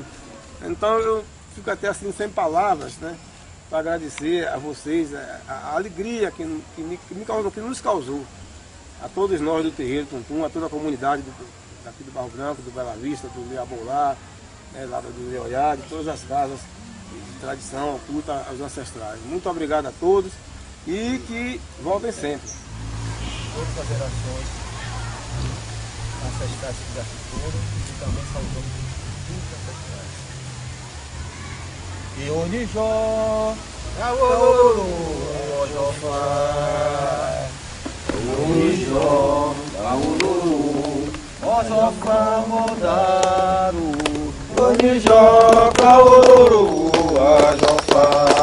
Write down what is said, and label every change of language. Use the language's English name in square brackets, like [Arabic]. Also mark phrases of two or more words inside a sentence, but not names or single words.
[Portuguese] Então eu fico até assim sem palavras, né, para agradecer a vocês a alegria que nos causou, a todos nós do terreiro Tuntum, a toda a comunidade aqui do Barro Branco, do Bela Vista, do Leabolá, né, lá do Leoiá, de todas as casas de tradição oculta aos ancestrais. Muito obrigado a todos e que voltem sempre. Todas as gerações ancestrais que já se foram e também saudamos os ancestrais. [Yoruba] E o Nijó, Caoro, Ojofá, o Nijó, Caoro, Ojofá, Modaru, o Nijó, Caoro, Ojofá,